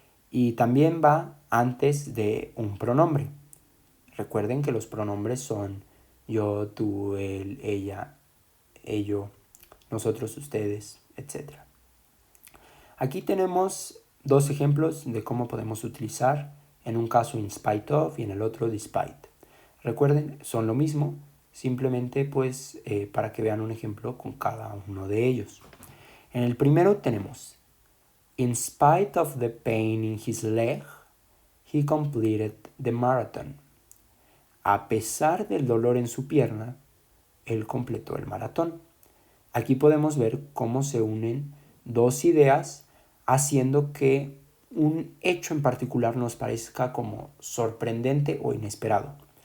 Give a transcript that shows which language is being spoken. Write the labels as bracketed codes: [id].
[es] Y también va antes de un pronombre. Recuerden que los pronombres son yo, tú, él, ella, ello, nosotros, ustedes, etc. Aquí tenemos dos ejemplos de cómo podemos utilizar en un caso in spite of y en el otro despite. Recuerden, son lo mismo, simplemente pues para que vean un ejemplo con cada uno de ellos. En el primero tenemos [en] in spite of the pain in his leg, he completed the marathon. [es] A pesar del dolor en su pierna, él completó el maratón. Aquí podemos ver cómo se unen dos ideas haciendo que un hecho en particular nos parezca como sorprendente o inesperado.